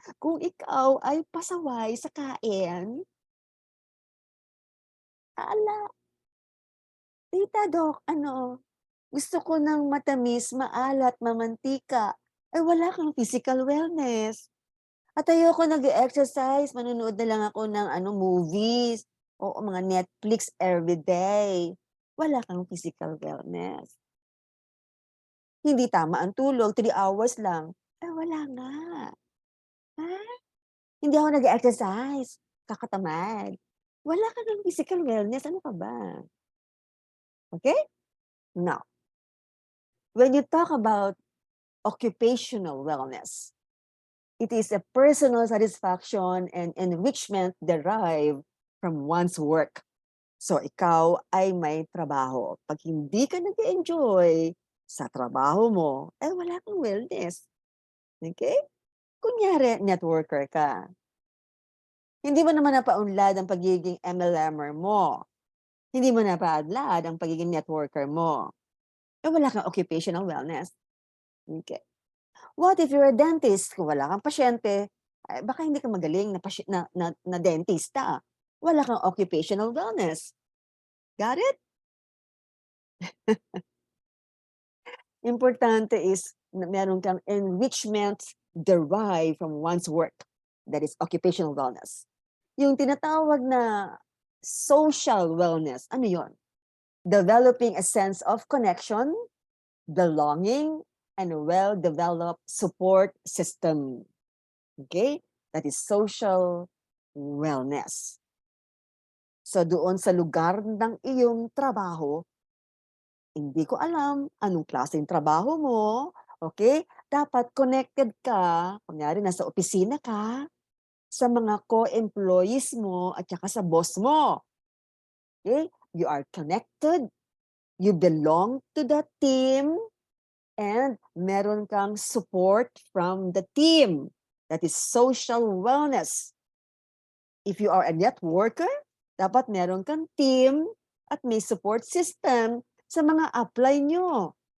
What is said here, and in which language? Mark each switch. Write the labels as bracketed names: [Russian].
[Filipino] Kung ikaw ay pasaway sa kain, ala, Tita Doc, gusto ko ng matamis, maalat, mamantika. Ay wala kang physical wellness. At ayoko nag-e-exercise, manonood na lang ako ng movies o mga Netflix everyday. Wala kang physical wellness. Hindi tama ang tulog, 3 hours lang. Wala nga. Ha? Hindi ako nag-e-exercise, kakatamad. Wala ka ng physical wellness, ano ka ba? [English] Okay? Now, when you talk about occupational wellness, it is a personal satisfaction and enrichment derived from one's work. [Filipino] So, ikaw ay may trabaho. Pag hindi ka nag-enjoy sa trabaho mo, wala kang wellness. Okay? Kunyari, networker ka. Hindi mo naman napaunlad ang pagiging MLMer mo. Hindi mo napaunlad ang pagiging networker mo. Wala kang [English] occupational wellness. Okay. What if you're a dentist? [Filipino] Kung wala kang pasyente, baka hindi ka magaling na dentista. Wala kang occupational wellness. [English] Got it? [Filipino] Importante is na meron kang [English] enrichment derived from one's work. That is occupational wellness. [Filipino] Yung tinatawag na [English] social wellness, [Filipino] ano yon? [English] Developing a sense of connection, belonging, and a well-developed support system. Okay? That is social wellness. [Filipino] So doon sa lugar ng iyong trabaho, hindi ko alam anong klaseng trabaho mo, okay? Dapat connected ka, kunyari nasa opisina ka, sa mga co-employees mo at saka sa boss mo. [English] Okay? You are connected, you belong to the team, and [Filipino] meron kang [English] support from the team. That is social wellness. If you are a networker, [Filipino] dapat meron kang team at may support system sa mga apply nyo.